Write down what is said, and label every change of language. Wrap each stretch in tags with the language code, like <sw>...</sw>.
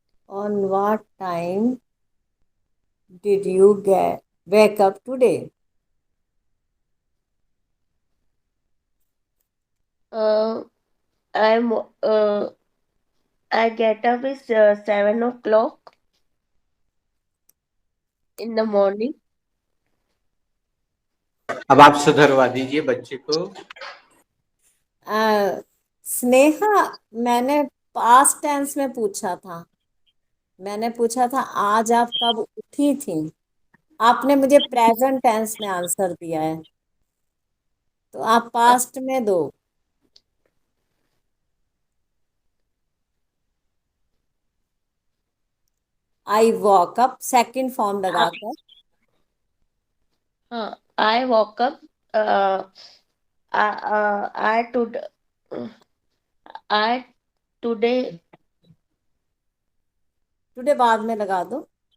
<en>on what time did you wake up today? uh, I'm. I get up is 7 o'clock in the morning.</en> <hi>अब आप सुधरवा दीजिए बच्चे को. स्नेहा, मैंने पास्ट टेंस में पूछा था. मैंने पूछा था आज आप कब उठी थी. आपने मुझे प्रेजेंट टेंस में आंसर दिया है, तो आप पास्ट में दो.</hi> <en>I woke up</en> <hi>second form लगाकर।</hi> <en>हाँ, I woke up. I today. I today.</en> <hi>Today बाद में लगा दो।</hi>